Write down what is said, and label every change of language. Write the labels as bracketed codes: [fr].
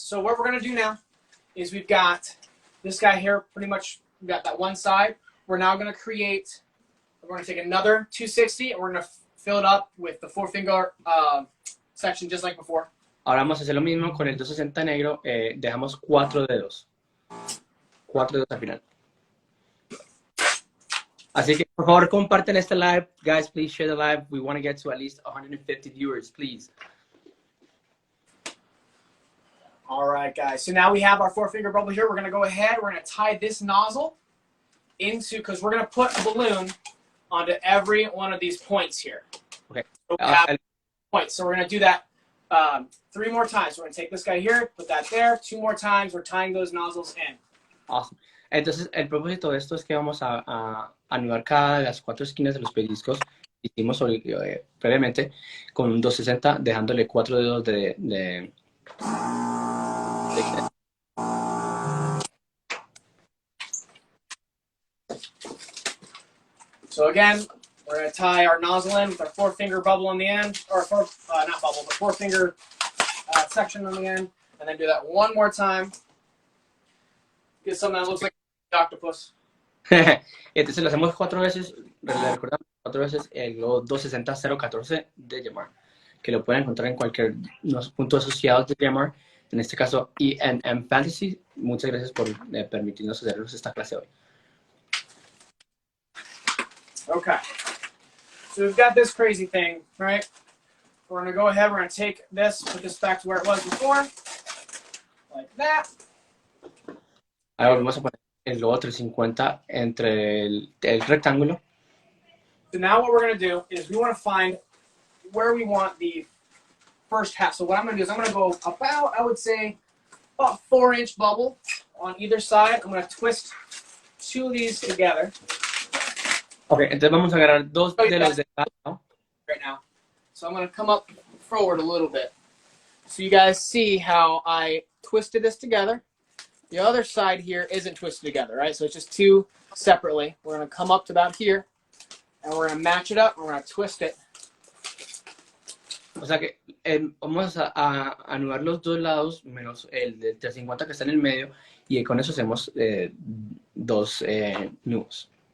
[en] So what we're going to do now is we've got this guy here. Pretty much we've got that one side. We're now going to create, we're going to take another 260 and we're going to fill it up with the 4-finger section just like before. [es] Ahora vamos a hacer lo mismo con el 260 negro. Dejamos 4 dedos. 4 dedos al final. Así que, por favor, comparten este live. [en] Guys, please share the live. We want to get to at least 150 viewers, please. All right, guys. So now we have our 4-finger bubble here. We're going to go ahead. We're going to tie this nozzle into, because we're going to put a balloon onto every one of these points here. Okay. So we have points. So we're going to do that 3 more times. We're going to take this guy here, put that there. 2 more times. We're tying those nozzles in. Awesome. [es] Entonces, el propósito de esto es que vamos a anudar cada de las 4 esquinas de los pellizcos. Hicimos previamente con un 260, dejándole 4 dedos de [en] So again, we're going to tie our nozzle in with our 4-finger bubble on the end, or not bubble, but 4-finger section on the end, and then do that one more time. Get something that looks like an octopus. [es] Entonces lo hacemos 4 veces, le recordamos 4 veces el globo 260-014 de Jamar, que lo pueden encontrar en cualquier los puntos asociados de Jamar, en este caso ENM Fantasy. Muchas gracias por permitirnos hacernos esta clase hoy. [en] Okay, so we've got this crazy thing, right? We're going to go ahead, we're going to take this, put this back to where it was before, like that. [es] Ahora volvemos a poner el globo 350 entre el rectángulo. [en] So now what we're going to do is we want to find where we want the first half. So what I'm going to do is I'm going to go about, I would say, about 4-inch bubble on either side. I'm going to twist 2 of these together. [es] Ok, entonces vamos a agarrar dos de los de lado. [en] Right now. So I'm going to come up forward a little bit. So you guys see how I twisted this together. The other side here isn't twisted together, right? So it's just 2 separately. We're going to come up to about here, and we're going to match it up, and we're going to twist it. [es] O sea que vamos a anudar los dos lados menos el de 350 que está en el medio y con eso hacemos 2 nudos.